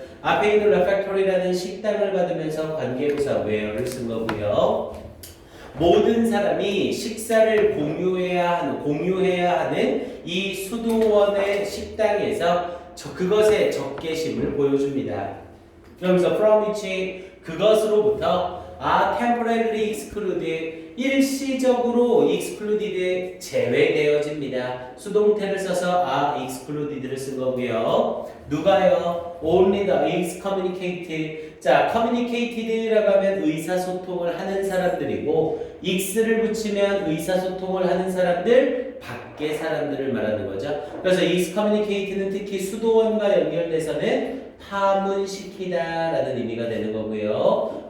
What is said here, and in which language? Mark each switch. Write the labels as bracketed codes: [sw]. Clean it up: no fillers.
[ko] 앞에 있는 refectory라는 식당을 받으면서 관계부사 where를 쓴 거고요. 모든 사람이 식사를 공유해야 하는 이 수도원의 식당에서 그것의 적개심을 보여줍니다. 그러면서 [en] from which [ko] 그것으로부터 [en] temporarily excluded [ko] 일시적으로 excluded 제외되어집니다. 수동태를 써서 excluded를 쓴 거고요. 누가요? [en] Only the excommunicated. [ko] 자, communicated라고 하면 의사소통을 하는 사람들이고 x를 붙이면 의사소통을 하는 사람들, 밖의 사람들을 말하는 거죠. 그래서 excommunicated는 특히 수도원과 연결돼서는 파문시키다라는 의미가 되는 거고요.